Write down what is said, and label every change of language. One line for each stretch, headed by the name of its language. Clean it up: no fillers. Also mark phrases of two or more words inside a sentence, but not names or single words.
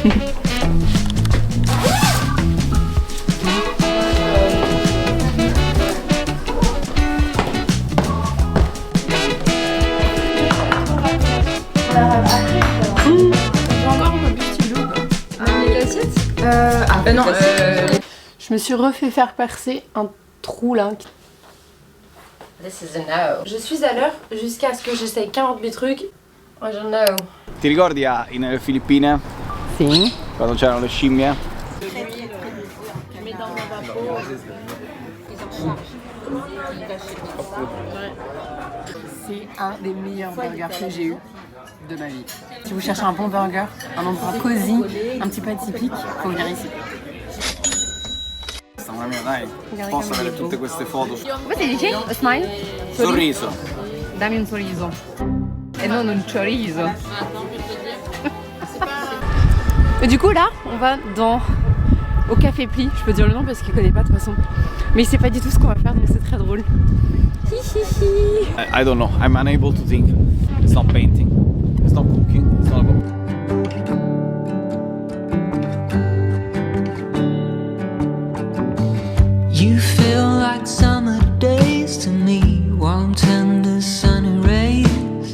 French: Je me suis refait faire percer un trou là.
English: This is a no.
French: Je suis à l'heure jusqu'à ce que j'essaye 48 trucs.
English: I don't know.
Italian: Ti ricordi nelle Filippine? Sì. Quando c'erano le scimmie?
French: C'est un des meilleurs burgers que j'ai eu de ma vie. Si vous cherchez un bon burger, un endroit cosy, un petit peu atypique, faut venir ici.
Italian: Mamma mia, dai, posso avere tutte queste foto. Come si dice?
English: A smile?
Italian: Sorriso. Dammi un sorriso. E non un chorizo.
French: Et du coup là, on va au Café Pli. Je peux dire le nom parce qu'il connaît pas de toute façon. Mais il sait pas du tout ce qu'on va faire, donc c'est très drôle.
English: I don't know, I'm unable to think. It's not painting, it's not cooking, it's not about... You feel like summer days to me, warm tender sunny rays.